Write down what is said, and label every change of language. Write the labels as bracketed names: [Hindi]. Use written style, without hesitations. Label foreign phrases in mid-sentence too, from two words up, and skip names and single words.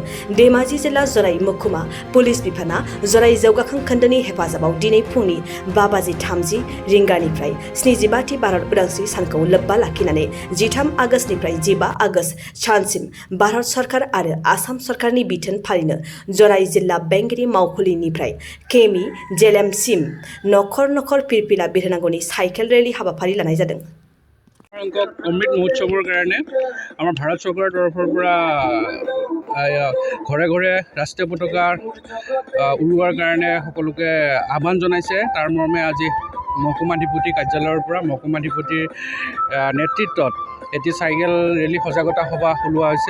[Bodo] धेमाजि जिल्ला जनाय महकुमा पुलिस बिफाना जनाय जौगाखां खोन्दोनि हेफाजाबाव दिनै फुंनि 5:30 रिंगानिफ्राय 75थि भारत उदांस्रि सानखौ लोब्बा लाखिनानै 13 आगस्तनिफ्राय 15 आगस्त सानसिम भारत सरकार आरो आसाम सरकारनि बिथोन फालिनो जनाय जिल्ला बेंगिरि मावखुलिनिफ्राय केमि जेलेमसिम नखर नखर फिरफिला बिरहोनांगौनि [English] cycle rally [Bodo] हाबाफारि लानाय जादों। [Assamese] অমৃত মহোৎসৱৰ কাৰণে আমাৰ ভাৰত চৰকাৰৰ তৰফৰ পৰা ঘৰে ঘৰে ৰাষ্ট্ৰীয় পতাকা উৰুৱাৰ কাৰণে সকলোকে আহ্বান জনাইছে। তাৰ মৰ্মে আজি মহকুমাধিপতি কাৰ্যালয়ৰ পৰা মহকুমাধিপতিৰ নেতৃত্বত এটি [English] cycle rally [Assamese] সজাগতা সভা ওলোৱা হৈছে।